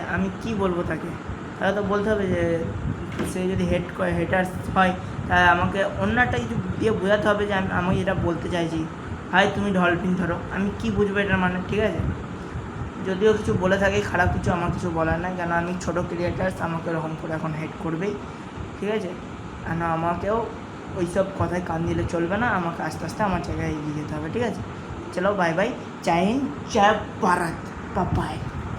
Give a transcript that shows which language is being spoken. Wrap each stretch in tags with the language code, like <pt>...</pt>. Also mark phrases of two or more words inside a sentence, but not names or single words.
<bn>আমি কি বলবো তাকে তো বলতে হবে যে সে যদি হেটার্স হয়, তাহলে আমাকে অন্য একটা কিছু দিয়ে বোঝাতে হবে যে আমি এটা বলতে চাইছি, ভাই তুমি ডলফিন ধরো, আমি কি বুঝবো এটার মানে, ঠিক আছে। যদিও কিছু বলে থাকে খারাপ কিছু, আমার কিছু বলার নাই, কেন আমি ছোটো ক্রিয়েটার্স, আমাকে এরকম করে এখন হেড করবেই, ঠিক আছে। কেন আমাকেও ওই সব কথায় কান দিলে চলবে না, আমাকে আস্তে আস্তে আমার জায়গায় এগিয়ে যেতে হবে, ঠিক আছে।</bn> <hi>चलो बाय बाय, जय हिंद, जय भारत, बाय बाय।</hi>